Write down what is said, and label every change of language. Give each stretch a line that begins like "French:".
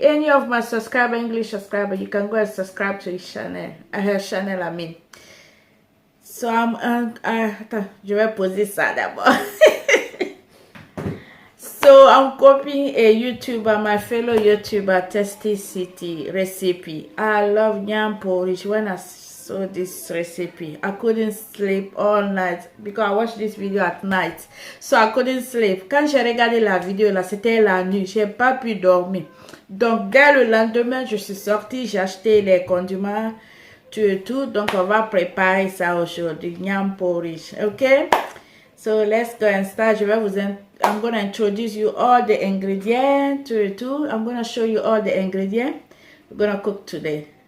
English: Any of my English subscriber, you can go and subscribe to his channel, her channel, I mean.
French: So attends, je vais poser ça d'abord.
English: So I'm copying a YouTuber, my fellow YouTuber, Tasty City recipe. I love yam porridge. When I saw this recipe, I couldn't sleep all night because I watched this video at night. So I couldn't sleep.
French: Quand j'ai regardé la vidéo là, c'était la nuit. J'ai pas pu dormir. Donc dès le lendemain, je suis sortie, j'ai acheté les condiments, tout. Donc on va préparer ça aujourd'hui, yam porridge.
English: Okay? So let's go and start. I'm going to introduce you all the ingredients too. I'm going to show you all the ingredients we're going to cook today.